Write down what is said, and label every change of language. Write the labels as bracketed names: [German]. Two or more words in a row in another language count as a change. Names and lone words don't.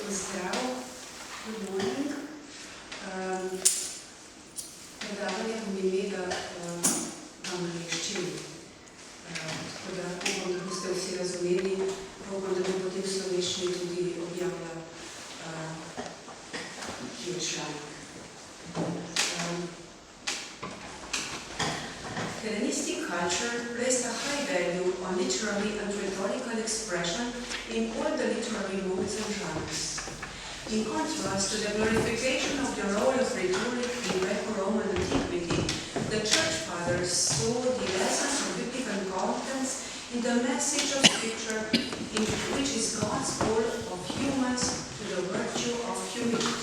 [Slovenian] Zdravo, [English] good morning. [Slovenian] Predavanje bom imela v angleščini. Tako da upam, da boste vsi razumeli, upam, da bom potem v slovenščini tudi objavila članek. [English] Hellenistic culture placed a high value on literary and rhetorical expression in all the literary modes and genres. In contrast to the glorification of the role of rhetoric in Greco-Roman antiquity, the Church Fathers saw the essence of biblical contents in the message of Scripture, in which is God's call of humans to the virtue of humility.